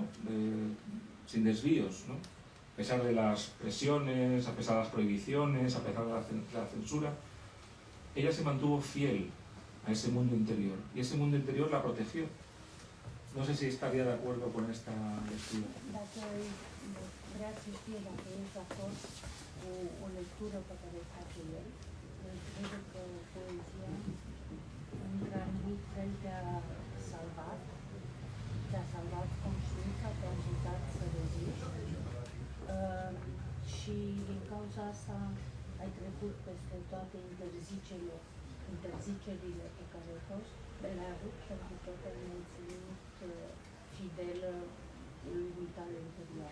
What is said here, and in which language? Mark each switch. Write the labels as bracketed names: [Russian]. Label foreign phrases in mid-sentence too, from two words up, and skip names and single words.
[Spanish] Sin desvíos, ¿no? A pesar de las presiones, a pesar de las prohibiciones, a pesar de la censura, ella se mantuvo fiel a ese mundo interior, y ese mundo interior la protegió. No sé si estaría de acuerdo con esta lectura. [Romanian] Vrea să știe dacă ești de acord cu o lectură pe care o face el. El crede că poezia, într-un anumit fel, te-a salvat conștiința, te-a ajutat să reziști și din cauza asta ai trecut peste toate interzicerile pe care le-ai avut, pentru că te-ai menținut fidelă lui tale interior.